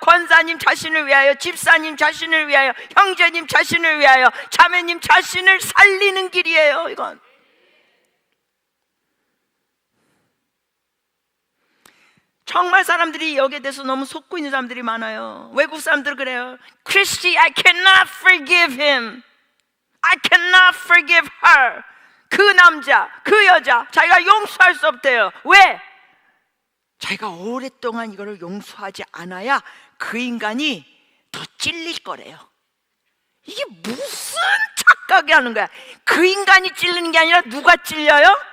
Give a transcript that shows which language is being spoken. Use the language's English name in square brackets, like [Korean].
[Korean] 권사님 자신을 위하여, 집사님 자신을 위하여, 형제님 자신을 위하여, 자매님 자신을 살리는 길이에요. 이건 정말 사람들이 여기에 대해서 너무 속고 있는 사람들이 많아요. 외국 사람들 그래요. [English] Christy, I cannot forgive him. I cannot forgive her. [Korean] 그 남자, 그 여자 자기가 용서할 수 없대요. 왜? 자기가 오랫동안 이거를 용서하지 않아야 그 인간이 더 찔릴 거래요. 이게 무슨 착각이 하는 거야. 그 인간이 찔리는 게 아니라 누가 찔려요?